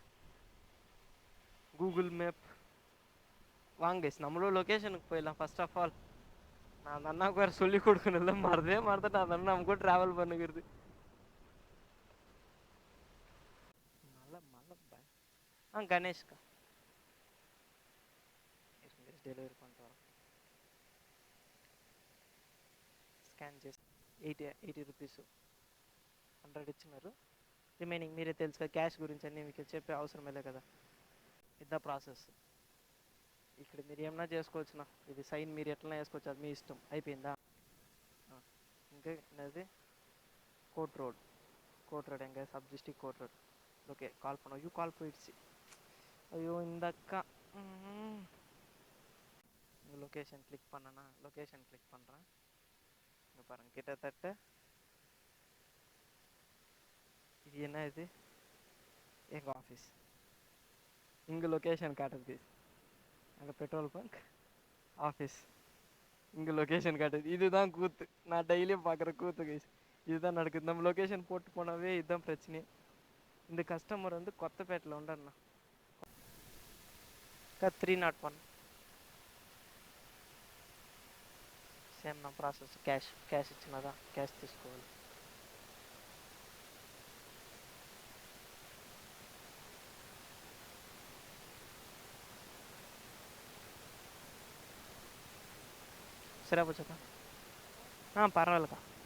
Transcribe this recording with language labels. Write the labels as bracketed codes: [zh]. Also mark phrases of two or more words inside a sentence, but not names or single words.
[ta] கூகுள் மேப் வாங்க கைஸ், நம்மளோட லொக்கேஷனுக்கு போயிடலாம். [en] first of all [ta] நான் அந்த அண்ணாவுக்கு வேறு சொல்லி கொடுக்கணும், இல்லை மறந்துட்டு அந்த அண்ணா நம்ம கூட ட்ராவல் பண்ணுகிறது. [te] கணேஷ்கா డెలివరీ పంటారు. స్కాన్ చేసి 80 రూపీస్ 100 ఇచ్చినారు. రిమైనింగ్ మీరే తెలుసు కదా, క్యాష్ గురించి అన్నీ మీకు చెప్పే అవసరం లేదు కదా. ఇదా ప్రాసెస్. ఇక్కడ మీరు ఏమన్నా చేసుకోవచ్చునా, ఇది సైన్ మీరు ఎట్లా వేసుకోవచ్చు, అది మీ ఇష్టం. అయిపోయిందా? ఇంకా అది కోట్ రోడ్ [ta] எங்கே சப் டிஸ்ட்ரிக்ட் கோட் ரோட். ஓகே, கால் பண்ணோம். ஐயோ கால் போயிடுச்சு. ஐயோ இந்த அக்கா. இங்கே [en] location click [ta] பண்ணேன்னா [en] location click [ta] பண்ணுறேன். இங்கே பாருங்கள், கிட்டத்தட்ட இது என்ன, இது எங்கள் ஆஃபீஸ். இங்கே லொக்கேஷன் காட்டுது. அங்கே [en] petrol bunk, [ta] ஆஃபீஸ், இங்கே லொக்கேஷன் காட்டுது. இதுதான் கூத்து, நான் டெய்லியும் பார்க்குற கூத்து கைஸ். இதுதான் நடக்குது. நம்ம லொக்கேஷன் போட்டு போனாவே இதுதான் பிரச்சனை. இந்த கஸ்டமர் வந்து கொத்தப்பேட்டில் [te] ఉండన్నా 301 సేమ్ నా ప్రాసెస్. క్యాష్ ఇచ్చినదా, క్యాష్ తీసుకోవాలి. సరే వచ్చాక పర్వాలేదుకా.